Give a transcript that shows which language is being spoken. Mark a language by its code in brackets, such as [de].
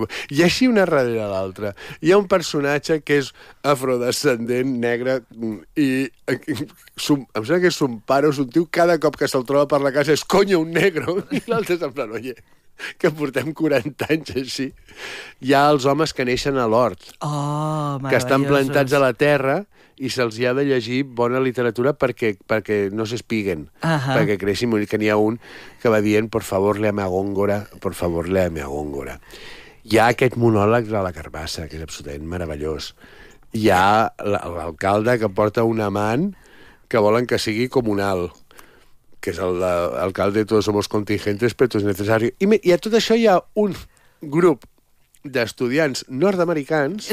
[ca] I així una darrere a l'altra. Hi ha un personatge que és afrodescendent, negre, i em sembla que és un pare o un tio, cada cop que se'l troba per la casa és, [es] coño, un negro. [ca] I l'altre és en plan, oye, que portem 40 anys així. Hi ha els homes que neixen a l'hort, que estan plantats a la terra... i se'ls ha de llegir bona literatura perquè no s'espiguen, perquè creixin. Que n'hi ha un que va dient [es] por favor, léame a Góngora, por favor, léame a Góngora. [ca] Hi ha aquest monòleg de la carbassa, que és absolutament meravellós. Hi ha l'alcalde que porta un amant que volen que sigui comunal, que és l'alcalde de [es] todos somos contingentes, pero todo es necesario. [ca] I a tot això hi ha un grup d'estudiants nord-americans,